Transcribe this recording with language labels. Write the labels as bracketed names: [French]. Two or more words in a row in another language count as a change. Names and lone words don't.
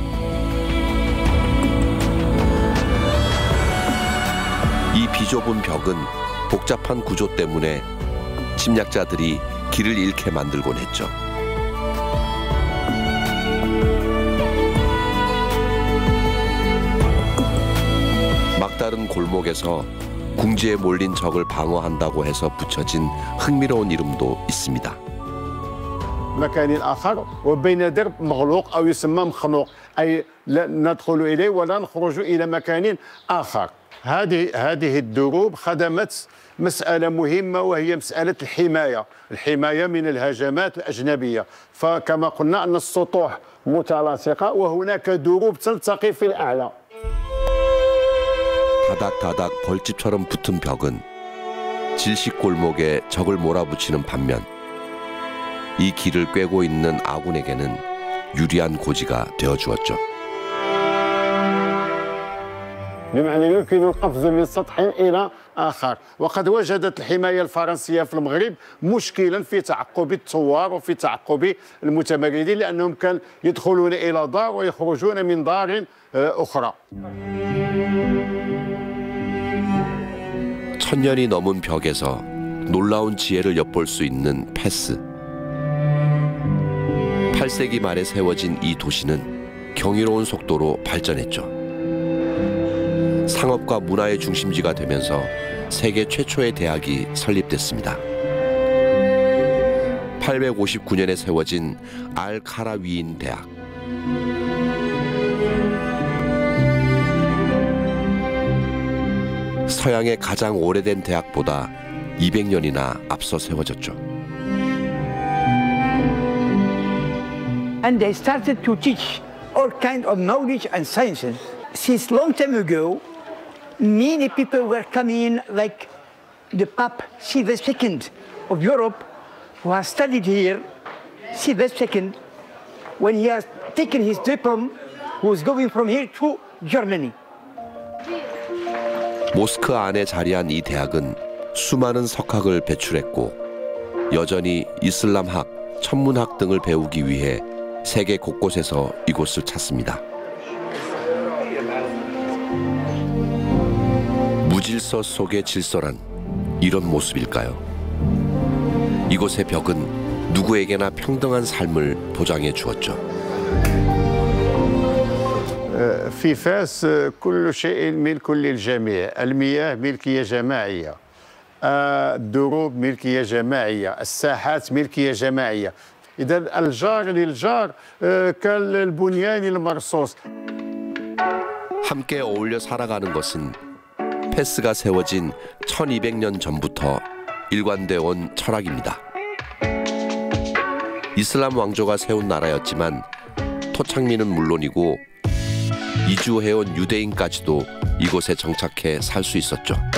[Korean] 이 비좁은 벽은 복잡한 구조 때문에 침략자들이 길을 잃게 만들곤 했죠. 막다른 골목에서 궁지에 몰린 적을 방어한다고 해서 붙여진 흥미로운 이름도 있습니다. [Arabic] مكان آخر وبين درب مغلوق أو يسمى مخنوق أي لا ندخل إليه ولا نخرج إلى مكان آخر. هذه الدروب خدمت مسألة مهمة وهي مسألة الحماية من الهجمات الأجنبية. فكما قلنا أن السطوح متلاصقة وهناك دروب تلتقي في الأعلى. [Korean] 다닥다닥 벌집처럼 붙은 벽은 질식 골목에 적을 몰아붙이는 반면 이 길을 꿰고 있는 아군에게는 유리한 고지가 되어주었죠. [Arabic] بمعنى يمكن القفز من سطح إلى آخر. وقد وجدت الحماية الفرنسية في المغرب مشكلا في تعقب الثوار وفي تعقب المتمردين لأنهم كانوا يدخلون إلى دار ويخرجون من دار أخرى. [Korean] 천년이 넘은 벽에서 놀라운 지혜를 엿볼 수 있는 패스. 8세기 말에 세워진 이 도시는 경이로운 속도로 발전했죠. 상업과 문화의 중심지가 되면서 세계 최초의 대학이 설립됐습니다. 1859년에 세워진 알카라위인 대학. 서양의 가장 오래된 대학보다 200년이나 앞서 세워졌죠. [English] And they started to teach all kinds of knowledge and sciences. Since long time ago, many people were coming in, like the Pope Sylvester II of Europe, who has studied here. Sylvester II, when he has taken his diploma, was going from here to Germany. [Korean] 모스크 안에 자리한 이 대학은 수많은 석학을 배출했고 여전히 이슬람학, 천문학 등을 배우기 위해 세계 곳곳에서 이곳을 찾습니다. 무질서 속의 질서란 이런 모습일까요? 이곳의 벽은 누구에게나 평등한 삶을 보장해 주었죠. [Arabic] في فاس كل شيء ملك للجميع، المياه ملكية جماعية، الدروب ملكية جماعية، الساحات ملكية جماعية. إذا الجار للجار كالبنيان المرصوص. [Korean] 함께 어울려 살아가는 것은 패스가 세워진 1200년 전부터 일관되어 온 철학입니다. 이슬람 왕조가 세운 나라였지만 토착민은 물론이고 이주해온 유대인까지도 이곳에 정착해 살 수 있었죠.